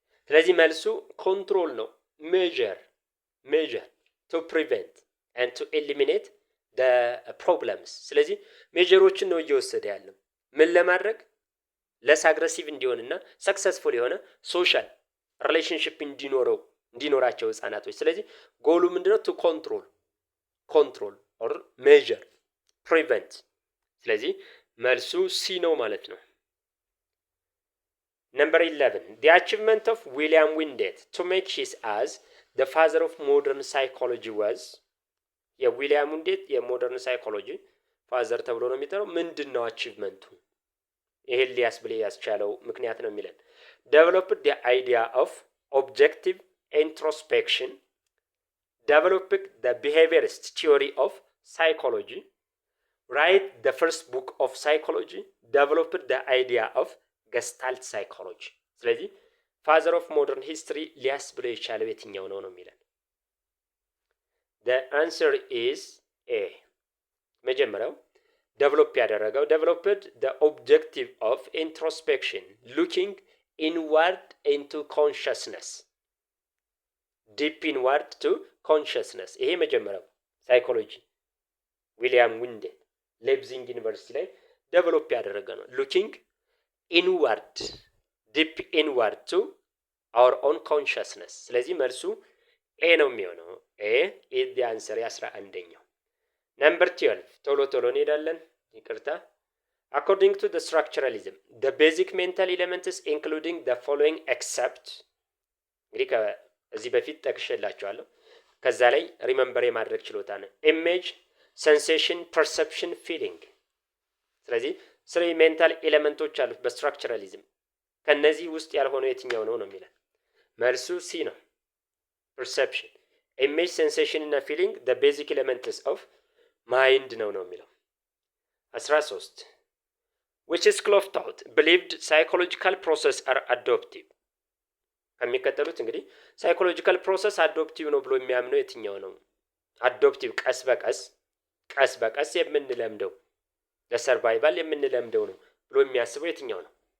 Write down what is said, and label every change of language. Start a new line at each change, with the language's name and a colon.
Amharic: ስለዚህ መልሱ ኮንትሮል ነው።
English: ሜጀር ቱ ፕሪቨንት ኤንድ ቱ ኤሊሚኔት ደ ፕሮብለምስ።
Amharic: ስለዚህ ሜጀሮችን ነው እየወሰደ ያለው ምን ለማድረግ ለስ አግሬሲቭ እንዲሆንና ሰክሰስፉል የሆነ ሶሻል ሪሌሽንሺፕ እንዲኖራቸው ህጻናቶች። ስለዚህ ጎሉ ምንድነው?
English: ቱ ኮንትሮል ኦር ሜጀር ፕሪቨንት።
Amharic: ስለዚህ መልሱ ሲ ነው ማለት ነው።
English: Number 11. The achievement of William Wingate to make his as the father of modern psychology was
Amharic: የዊሊያም ዊንጌት የሞደርን ሳይኮሎጂ ፋዘር ተብሎ ነው የሚጠራው። ምንድነው አቺቭመንቱ? ይሄን ሊያስብል ያስቻለው ምክንያት ነው የሚለን
English: developed the idea of objective introspection, developed the behaviorist theory of psychology, write the first book of psychology, developed the idea of ገስታልት ሳይኮሎጂ።
Amharic: ስለዚህ ፋዘር ኦፍ ሞደርን ሂስትሪ ሊያስብለው የቻለው የትኛው ነው የሚለን?
English: the answer is A።
Amharic: መጀመሪያው ዴቨሎፕ ያደረገው
English: developed the objective of introspection, looking inward into consciousness, deep inward to consciousness።
Amharic: ይሄ መጀመሪያው ሳይኮሎጂ ዊሊያም ዊንጌት ሌፕዚግ ዩኒቨርሲቲ ላይ ዴቨሎፕ ያደረገ ነው።
English: ሉኪንግ ኢንዋርድ ዲፕ ኢንዋርድ ቱ አወር ኦን ኮንሽስነስ።
Amharic: ስለዚህ መልሱ ኤ ነው የሚሆነው።
English: ኤ ኢዝ ዲ አንሰር
Amharic: የ11ኛው። ነምበር 12 ቶሎ ቶሎ እንሄዳለን፣ ይቅርታ።
English: አኮርዲንግ ቱ ስትራክቸራሊዝም the basic mental elements including the following except
Amharic: እንግዲህ ከዚህ በፊት ጠቅሼላችኋለሁ። ከዛ ላይ ሪመምበር የማድረግ ችሎታ ነው። ኢሜጅ፣ ሴንሴሽን፣ ፐርሰፕሽን፣ ፊሊንግ። ስለዚህ ስሪ ሜንታል ኤሌመንቶች አሉት በስትራክቸራሊዝም። ከነዚህ ውስጥ ያልሆነው የትኛው ነው የሚለው? መልሱ ሲ ነው። ፐርሰፕሽን፣ ኢሜጅ፣ ሴንሴሽን እና ፊሊንግ
English: the basic elements of mind
Amharic: ነው የሚለው።
English: 13 which school of thought believed psychological process are adoptive?
Amharic: ከሚከተሉት እንግዲህ ሳይኮሎጂካል ፕሮሰስ አዶፕቲቭ ነው ብሎ የሚያምነው የትኛው ነው? አዶፕቲቭ ቀስ በቀስ የምንለምደው ለሰርቫይቫል የምንለምደው ነው ብሎ የሚያስበው የትኛው ነው?